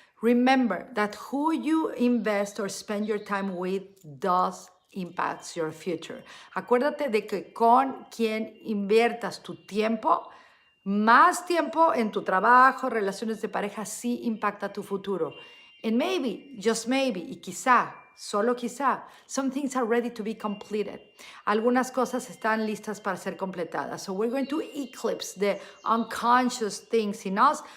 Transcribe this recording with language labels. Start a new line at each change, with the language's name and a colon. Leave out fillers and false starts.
English: Remember that who you invest or spend your time with does impacts your future.
Spanish: Acuérdate de que con quien inviertas tu tiempo, más tiempo en tu trabajo, relaciones de pareja, sí impacta tu futuro.
English: And maybe, just maybe,
Spanish: y quizá, solo quizá,
English: some things are ready to be completed.
Spanish: Algunas cosas están listas para ser completadas.
English: So we're going to eclipse the unconscious things in us.